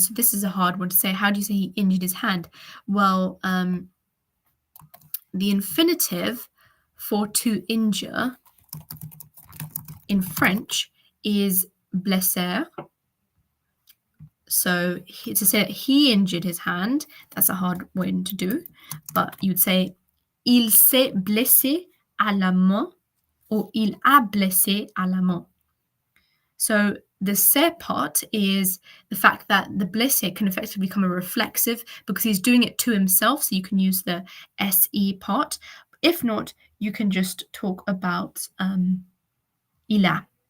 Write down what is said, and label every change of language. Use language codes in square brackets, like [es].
[en] So this is a hard one to say. How do you say he injured his hand? Well, the infinitive for to injure in French is blesser. So to say that he injured his hand, that's a hard one to do. But you'd say [fr] il s'est blessé à la main or il a blessé à la main. [en] So the se part is the fact that the blessé can effectively become a reflexive because he's doing it to himself. So you can use the se part. If not, you can just talk about il a.